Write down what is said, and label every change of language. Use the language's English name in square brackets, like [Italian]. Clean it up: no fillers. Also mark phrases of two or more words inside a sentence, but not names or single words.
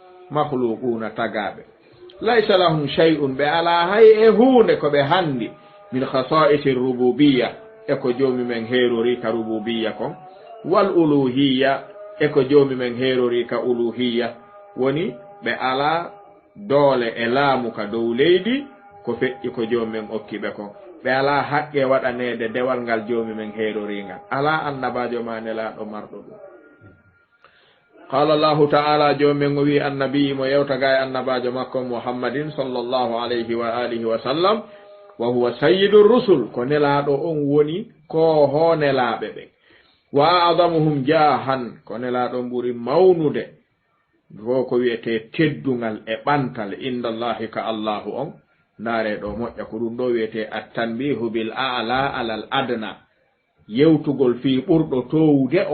[Fula] makhluquna tagaɓe [Arabic] ليس لهم شيء [Fula] ɓe ala hay e hunde ko ɓe handi [Arabic] من خصائص الربوبية [Fula] eko joomi men heerori ka rububiyya kon wal uluhiyya eko joomi men heerori ka uluhiyya woni ɓe ala doole e laamu ka dow leydi ko feƴƴi ko joomi men okkiɓe kon ɓe ala haqqe waɗanede dewal ngal joomi men heerori ngal ala annabajo ma nelaɗo marɗo ɗum [Arabic] قال الله تعالى [Fula] joomi men o wi annabi mo yewtaga e annabajo makko [Arabic] محمد صلى الله عليه وعلى آله وسلم وهو سيد الرسل [Fula] ko nelaɗo on woni ko ho nelaɓe ɓe wa adamuhum jahan ko nelaɗo ɓuri mawnude fo ko wiyete teddungal e ɓantal indallahi ka allahu on ndaare ɗo moƴƴa ko ɗum ɗo wiyete [Arabic] التنبيه بالأعلى على الأدنى [Fula] yewtugol fi ɓurɗo towude o